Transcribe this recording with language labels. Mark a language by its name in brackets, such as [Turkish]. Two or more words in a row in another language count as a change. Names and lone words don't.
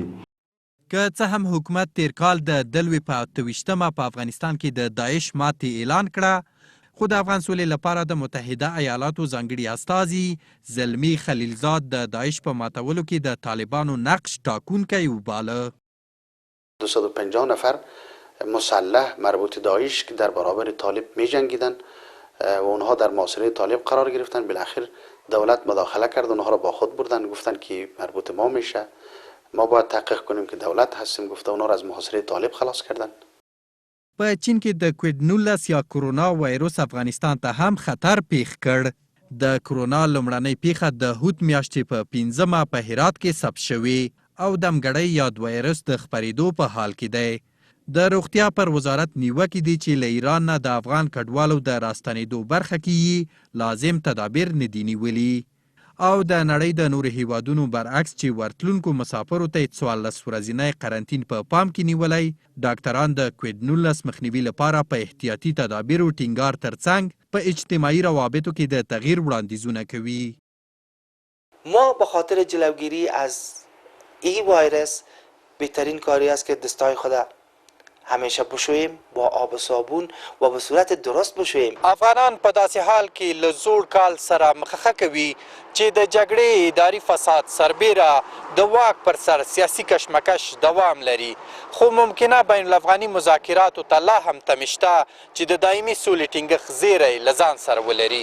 [Pashto] که څه هم حکومت تیر کال د دلوي په 28مه په افغانستان کې د داعش ماتې اعلان کړه، خو د افغان سولې لپاره د متحده ایالاتو ځانګړي استازي زلمي خلیلزاد د داعش په ماتولو کې د طالبانو نقش ټاکونکی وباله. [Persian] 250 نفر مسلح مربوط داعش که در برابر طالب می جنگیدن و اونها در محاصره طالب قرار گرفتن، بالاخره دولت مداخله کرد، اونها را با خود بردن، گفتن که مربوط ما میشه، ما باید تحقیق کنیم که دولت هستیم، گفته اونها را از محاصره طالب خلاص کردن. [Pashto] په چین کې د کووید-19 یا کرونا وایروس افغانستان ته هم خطر پیښ کړ. د کرونا لومړنۍ پیښه د هوت میاشتې په 15مه په هرات کې ثبت شوې او دمګړۍ یا د وایرس د خپرېدو په حال کې دی. د روغتیا پر وزارت نیوکې دي چې له ایران نه د افغان کډوالو د راستنېدو برخه کې لازم تدابیر نه دي نیولي او د نړۍ د نورو هیوادونو برعکس چې ورتلونکو مسافرو ته 14 ورځنی قرنطین په پام کې نیولی، ډاکټران د کووید-19 مخنیوي لپاره په احتیاطي تدابیرو ټینګار ترڅنګ په اجتماعي روابطو کې د تغییر وړاندیزونه کوي. [Persian] ما به خاطر جلوگیری از این وایرس بهترین کاری است که دستای خود همیشه بشویم، با آب و صابون و به صورت درست بشویم. [Pashto] افغانان په داسې حال کې له زوړ کال سره مخه کوي چې د جګړې اداري فساد سربیره د واک پر سر سیاسي کشمکش دوام لري، خو ممکنه بین الافغاني مذاکراتو ته لا هم تمه شته چې د دایمي سولې ټینګښت زیری له ځان سره ولري.